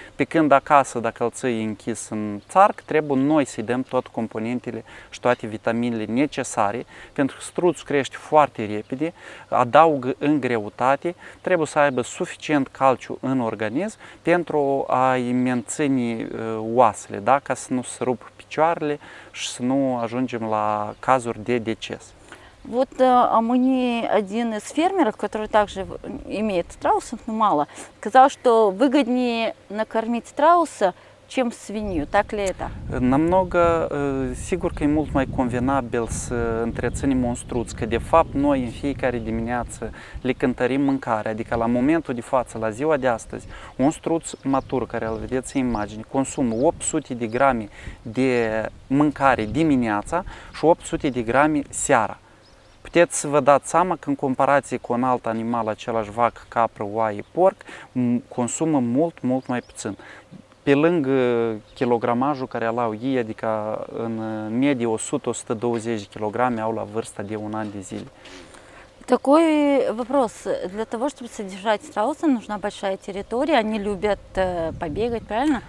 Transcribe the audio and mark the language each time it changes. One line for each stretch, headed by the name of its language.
Romanian: Pe când acasă, dacă îl ții închis în țarc, trebuie noi să-i dăm toate componentele și toate vitaminele necesare, pentru că struțul crește foarte repede, adaugă în greutate, trebuie să aibă suficient calciu în organism pentru a-i menține oasele, da? Ca să nu se rupă picioarele și să nu ajungem la cazuri de deces.
Russian: Вот мне один из фермеров, который также имеет страусов, но мало, сказал, что выгоднее накормить страуса, чем свинью. Так ли это? Намного,
Romanian: sigur că e mult mai convenabil să întreținem un struț, că de fapt noi în fiecare dimineață le cântărim mâncarea, adică la momentul de față, la ziua de astăzi, un struț matur, care îl vedeți în imagine, consumă 800 de grame de mâncare dimineața și 800 de grame seara. Puteți să vă dați seama că în comparație cu un alt animal, același vacă, capră, oaie, porc, consumă mult mai puțin. Pe lângă kilogramajul care au ei, adică în medie 100-120 de kilograme au la vârsta de un an de zile.
Russian: Такой вопрос. Для того, чтобы содержать страуса, нужна большая территория. Они любят побегать, правильно?